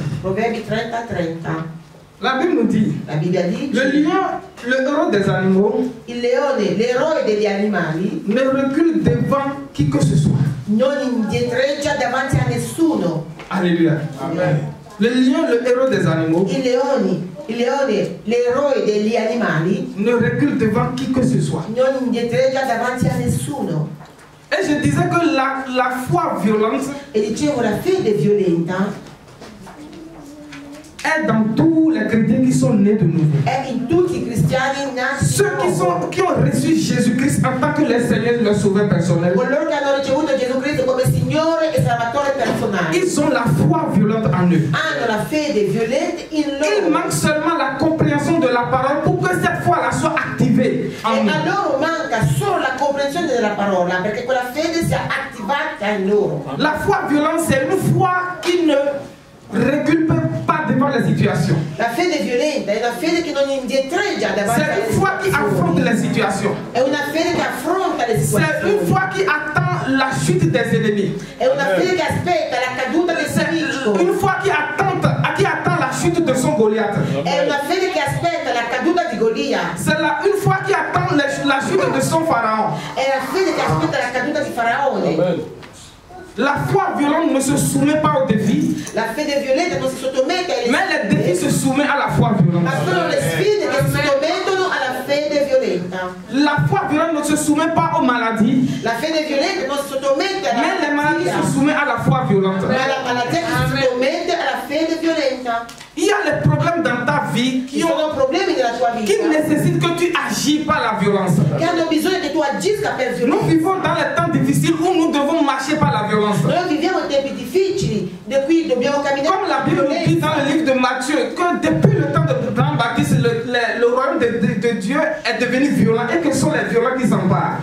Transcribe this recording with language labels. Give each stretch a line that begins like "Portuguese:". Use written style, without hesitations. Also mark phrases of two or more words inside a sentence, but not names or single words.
Italian: Proverbi 30, 30.
French: La Bible nous dit,
Italian: La Bibbia dice:
French: le lion, le héros des animaux,
Italian: il leone, l'eroe degli animali,
French: ne recule devant qui que ce soit.
Italian: non indietreggia davanti a nessuno.
French: Alléluia. Amen. Le lion, le héros des animaux,
Italian: Il leone, l'eroe degli animali,
French: ne recule devant qui que ce soit.
Italian: non indietreggia davanti a nessuno.
French: Et je disais que la foi violente
Italian: E dicevo, la fede violenta
French: est dans tous les chrétiens qui sont nés de nouveau.
Italian: è in tutti i cristiani nati di
French: Ceux
Italian: nuovo.
French: qui ont reçu Jésus-Christ en tant que leur Seigneur et leur Sauveur personnel,
Italian: Coloro che hanno ricevuto Gesù Cristo come Signore e Salvatore personale
French: ils ont la foi violente en eux.
Italian: hanno la fede violenta in
French: Il
Italian: loro.
French: manque seulement la compréhension de la parole pour que cette foi-là soit activée en
Italian: E
French: nous.
Italian: a loro manca solo la comprensione della parola perché quella fede sia attivata in loro.
French: La foi violente, c'est une foi qui ne recule pas devant les situations.
Italian: La fede violenta è una fede che non indietreggia davanti alle
French: C'est une foi qui affronte
Italian: situazioni.
French: les situations.
Italian: È una fede che affronta le
French: C'est une
Italian: situazioni.
French: foi qui attend la chute des ennemis.
Italian: È una fede che aspetta la caduta del
French: C'est
Italian: nemico.
French: une foi qui attend la chute de son Goliath.
Italian: È una fede che aspetta la caduta di Golia.
French: C'est une foi qui attend la chute de son pharaon.
Italian: che aspetta la caduta di Faraone.
French: La foi violente ne se soumet pas aux défis,
Italian: La fede violenta non si sottomette ai
French: mais les défis se soumettent à la foi violente.
Italian: ma sono le sfide che si sottomettono alla fede violenta.
French: La foi violente ne se soumet pas aux maladies,
Italian: La fede violenta non si sottomette alla
French: mais les maladies
Italian: malattia,
French: se soumettent à la foi violente.
Italian: ma la malattia che si sottomette alla fede violenta.
French: Il y a les problèmes dans ta vie
Italian: Ci sono problemi nella tua
French: qui
Italian: vita
French: nécessitent que tu agis par la violence.
Italian: che hanno bisogno che tu agisca per
French: Nous
Italian: violenza.
French: vivons dans les temps difficiles où nous devons marcher par la violence.
Italian: Noi viviamo in tempi difficili, da cui dobbiamo camminare
French: Comme la
Italian: con
French: Bible dit
Italian: violenza.
French: dans le livre de Matthieu, que depuis le temps de Jean-Baptiste, le royaume de Dieu est devenu violent et que ce sont les violents qui s'emparent.